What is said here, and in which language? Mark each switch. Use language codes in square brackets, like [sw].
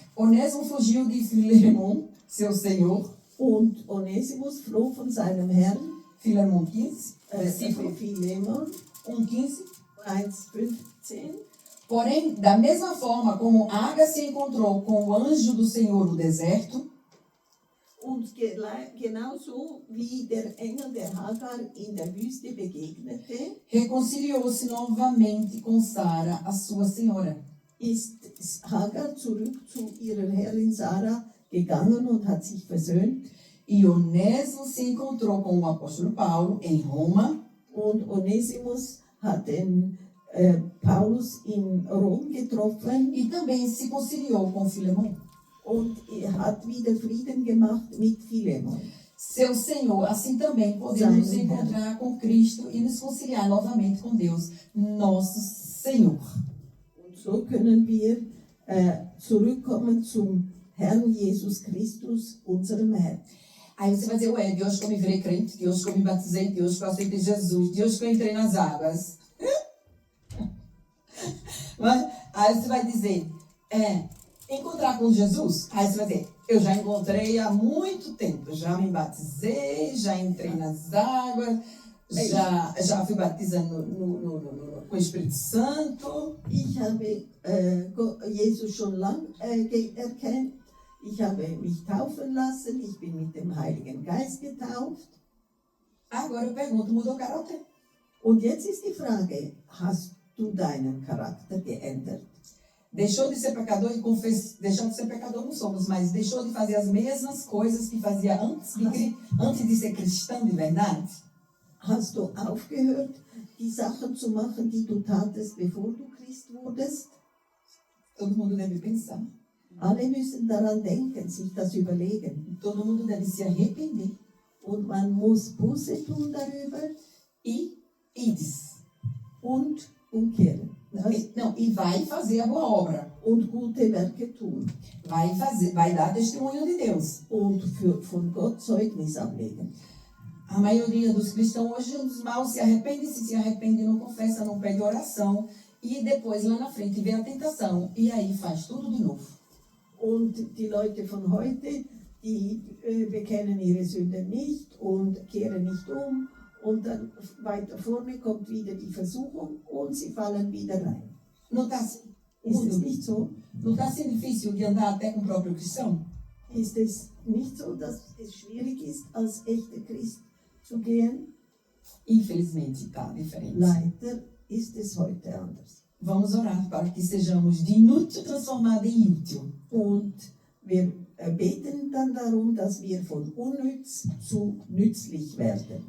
[pt] Onésimo fugiu de Filemão, seu senhor. [de] Und Onesimus floh von seinem Herrn. [pt] Filemão 15, versículo [de] Philemon 1:15. 1,15. [pt] Porém, da mesma forma como Agar se encontrou com o anjo do Senhor no deserto, [de] Und genauso wie der Engel der Hagar in der Wüste begegnete, [pt] reconciliou-se novamente com Sara, a sua senhora. [de] ist Hagar zurück zu ihrer Herrin Sarah gegangen und hat sich versöhnt. [pt] E Onésimo se encontrou com o apóstolo Paulo em Roma. [de] Und Onesimus hat den Paulus in Rom getroffen. [pt] E também se conciliou com Filemão. [de] Und er hat wieder Frieden gemacht mit Philemon. [pt] Seu Senhor, assim também podemos nos encontrar com Cristo e nos conciliar novamente com Deus, nosso Senhor. [de] Und so können wir zurückkommen zum Herrn Jesus Christus, unserem Herrn. [pt] Aí você vai dizer, de hoje que eu me virei crente, de hoje que eu me batizei, de hoje que eu aceitei Jesus, de hoje que eu entrei nas águas. Aí você vai dizer, encontrar com Jesus? Aí você vai dizer, eu já encontrei há muito tempo, já me batizei, já entrei nas águas, já fui batizando com o Espírito Santo. [de] Ich habe Jesus schon lang erkannt. Ich habe mich taufen lassen, ich bin mit dem Heiligen Geist getauft. [pt] Agora eu pergunto, mudou o caráter? [de] Und jetzt ist die Frage, hast du deinen Charakter geändert? [pt] Deixou de ser pecador e deixou de ser pecador não somos, mas deixou de fazer as mesmas coisas que fazia antes de ser cristão de verdade? [de] Hast du aufgehört, die Sachen zu machen, die du tatest, bevor du Christ wurdest? [pt] Todo mundo deve pensar. [de] Alle müssen daran denken, sich das überlegen. [pt] Todo mundo deve se arrepender. [de] Und man muss Buße tun darüber. Ides. Und umkehren. [pt] E vai fazer a boa obra. [de] Und gute Werke tun. [pt] Vai dar testemunho de Deus. [de] Und von Gott Zeugnis ablegen. [pt] A maioria dos cristãos hoje, dos maus, se arrepende, não confessa, não pede oração. E depois, lá na frente, vem a tentação. E aí faz tudo de novo. [de] Und die Leute von heute, die bekennen ihre Sünden nicht und kehren nicht um. Und dann weiter vorne kommt wieder die Versuchung und sie fallen wieder rein. Ist es nicht so? [pt] Não está sendo difícil de andar até com o próprio cristão? [de] Ist es nicht so, dass es schwierig ist, als echter Christ zu gehen? [pt] Infelizmente está diferente. [de] Leider ist es heute anders. [pt] Vamos orar para que sejamos de inútil transformado em útil. [de] Und wir beten dann darum, dass wir von unnütz zu nützlich werden.